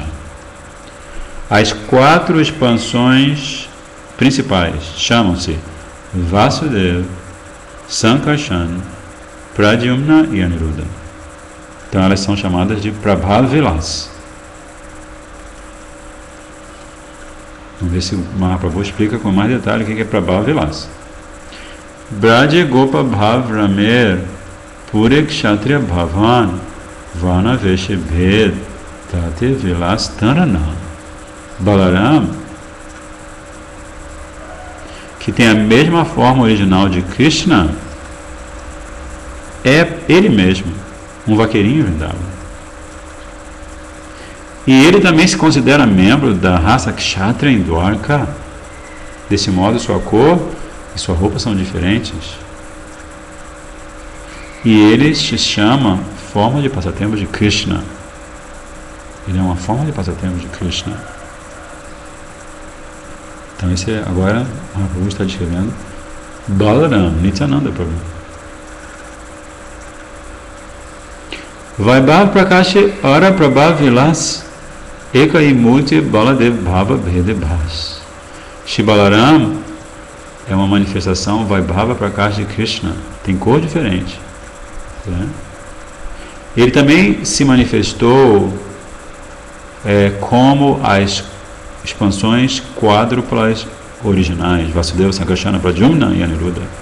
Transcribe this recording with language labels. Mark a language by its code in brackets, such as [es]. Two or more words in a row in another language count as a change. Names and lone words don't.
[pt] As quatro expansões principais chamam-se Vasudeva, Sankarshan, Pradyumna e Aniruddha. Então elas são chamadas de Prabhav Vilas. Vamos ver se o Mahaprabhu explica com mais detalhe o que é Prabhav Vilas. [bn] ব্রজে গোপভাব রামের পুরে ক্ষত্রিয়ভাবন বর্ণ বেশ ভেদ তাতে বিলাস তাঁর নাম. [pt] Balaram, que tem a mesma forma original de Krishna, é ele mesmo, um vaqueirinho Vrindavan. E ele também se considera membro da raça Kshatriya em Dwarka. Desse modo, sua cor e sua roupa são diferentes. E ele se chama forma de passatempo de Krishna. Ele é uma forma de passatempo de Krishna. Então, esse agora, a Prabhu está descrevendo Balaram, Nityananda Prabhu. [bn] বৈভবপ্রকাশ আর প্রভাববিলাস এক ই মূর্তি বলদেব ভাবভেদে ভাস. [pt] Shri Balaram é uma manifestação Vaibhava Prakashi de Krishna. Tem cor diferente. Né? Ele também se manifestou como as expansões quádruplas originais, Vasudeva, Sankarsana, Pradyumna e Aniruddha.